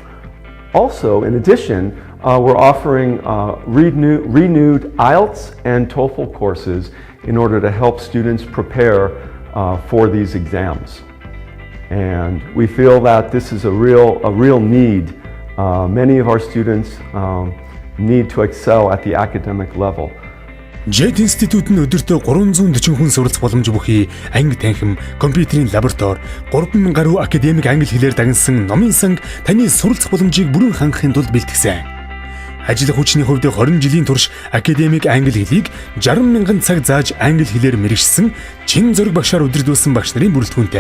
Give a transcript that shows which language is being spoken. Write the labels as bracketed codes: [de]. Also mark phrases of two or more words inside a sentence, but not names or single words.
[en] Also, in addition, we're offering renewed IELTS and TOEFL courses in order to help students prepare for these exams. And we feel that this is a real need. Many of our students need to excel at the academic level. [mn] JET Institute нь өдөртөө 340 хүн суралцах боломж бүхий анги танхим, компьютерийн лаборатори, 3,000 гаруй академик англи хэлээр дагнсан номын санг таны суралцах боломжийг бүрэн хангахын тулд бэлтгэсэн. Ажил хүчний хувьд 20 жилийн турш академик англи хэлийг 60,000 цаг зааж англи хэлээр мэргэшсэн чин зөрөг багшаар удирдуулсан багш нарын бүрэлдэхүүнтэй.